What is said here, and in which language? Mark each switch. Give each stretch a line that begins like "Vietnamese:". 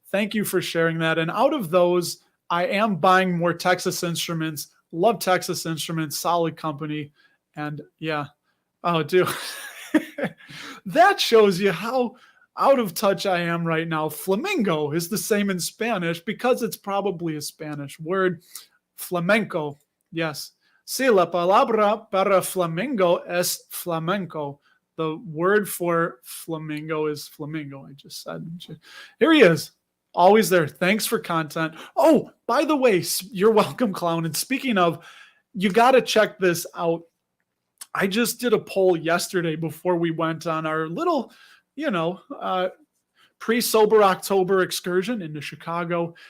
English: Thank you for sharing that. And out of those, I am buying more Texas Instruments. Love Texas Instruments, solid company. And yeah, oh, dude, that shows you how out of touch I am right now. Flamingo is the same in Spanish because it's probably a Spanish word. Flamenco, yes.
Spanish: Sí, la palabra para flamingo es flamenco.
English: The word for flamingo is flamingo, I just said. Here he is. Always there. Thanks for content. Oh, by the way, you're welcome, Clown. And speaking of, you got to check this out. I just did a poll yesterday before we went on our little, pre-sober October excursion into Chicago.